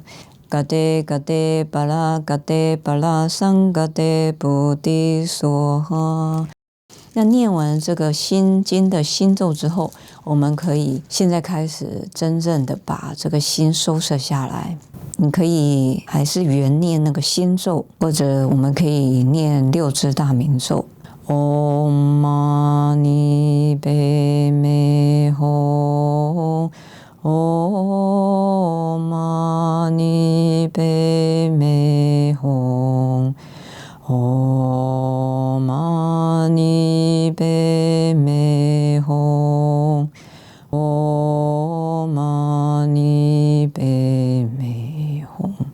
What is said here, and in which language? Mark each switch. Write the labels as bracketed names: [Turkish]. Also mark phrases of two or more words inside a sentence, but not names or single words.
[Sanskrit] गते गते पारगते पारसंगते बोधि स्वाहा. [Chinese] 那念完这个心经的心咒之后，我们可以现在开始真正的把这个心收摄下来。你可以还是原念那个心咒，或者我们可以念6字大明咒。 [Sanskrit] ॐ मणि पद्मे हूँ ॐ मणि पद्मे हूँ ॐ मणि पद्मे हूँ ॐ मणि पद्मे हूँ